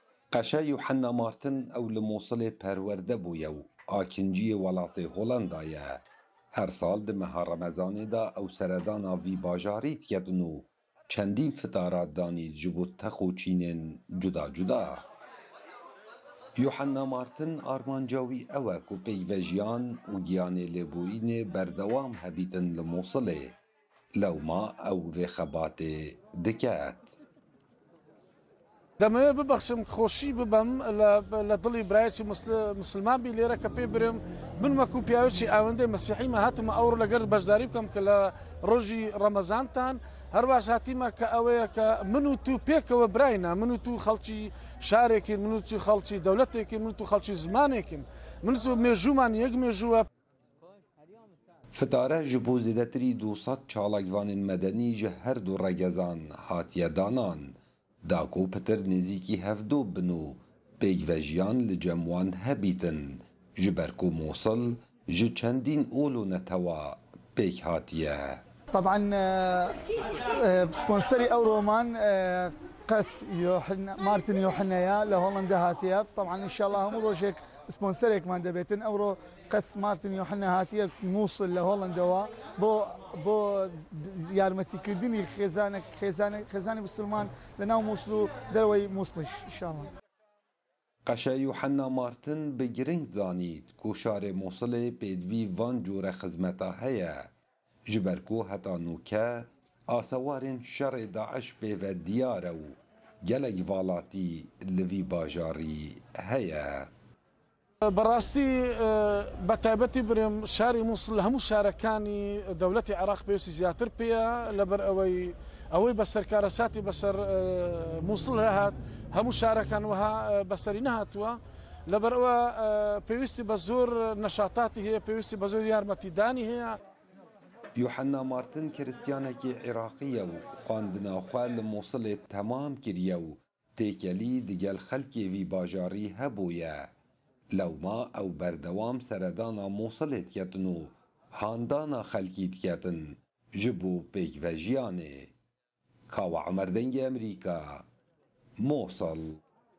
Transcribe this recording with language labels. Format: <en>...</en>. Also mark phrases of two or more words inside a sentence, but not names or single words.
<ckb>قەشە یوحەنا مارتن ئەو لە مۆسڵێ پەروەردە بوویە و ئاکینجیە وڵاتê هۆڵەندایە.</ckb> <ku>هەر ساڵ di meha Remezanê de ew seredana vî bajarî diketin û çendîn fitarat danî ji bo tex û çînên cuda cuda. Yuhanna Martin armanca wî ew e ku peyvejiyan û giyanê lêborînê berdewam hebîtin li Mosilê. Lewma ew vê xebatê diket.</ku> <ckb>دەمەوێت ببەخشم خۆشی ببەم لە دڵی برایەکی مسلمان بی لێرە کە پێ برم من وەکو پیاوێکی ئاوەندەی مەسیحیمە هاتمە ئەوڕۆ لەگەر بەشداری بکەم کە لە ڕۆژی ڕەمەزانتان هەروەش هاتیمە کە ئەوەیە کە من و تو پێکەوە براینە، من و تو خەڵکی شارێکین، من و تو خەڵکی دەوڵەتێکین، من و تو خەڵکی زمانێکین، من و مێژوومان یەک مێژووە.</ckb> <ku>فتارە ji bo zêdetirî 200 çalakvanên medenî ji her du regezan hatiye danan. Da ku pitir nêzîkî hevdû bin û pêkvejiyan li cem wan hebîtin ji ber ku Mosil ji çendîn ol û netewa pêk hatiye. طبعا سبونسري او رومان قس مارتن يوحنايا لهولندا هاتيه طبعا</ku> <ar>ان شاء الله</ar> <ku>هم روجك سبونسريك مان دبيتن اورو قس مارتن يوحنا هاتيه موصل لهولندا بو يارمتي كردني خزانه مسلمان لناو موصلو دروي موصلش</ku> <ar>ان شاء الله.</ar> <ku>قەشە یوحەنا مارتن bi giring zanît ku şarê Mosilê pêdivî van cûre xizmeta heye ji ber ku heta nûke asewarên şerê Daeş pêve diyar e û gelek valatî li vî bajarî heye.</ku> <ckb>بەڕاستی بەتایبەتی برم شاری مووسڵ لە هەموو شارەکانی دەوڵەتی عێراق پێویستی زیاتر پێیە لەبەر ئەوەی بە سەرکارەساتی بەسەر مووسڵ هات هەموو شارەکان وها بەسەری نەهاتووە لەبەر ئەوە پێویستی بە زۆر نەشاتاتی هەیە، پێویستی بە زۆر یارمەتیدانی هەیە.</ckb> <ku>یوحەنا مارتن</ku> <ckb>کریستیانێکی عێراقیە و خواندناخوا</ckb> <ku>li Mosilê temam kiriye û têkelî digel xelkê vî bajarî hebûye. Lewma ew berdewam seredana Mosilê diketin û handana xelkî diketin ji bo pêkvejiyanê. Kawa Emer Dengê Amerîka, Mosil.</ku>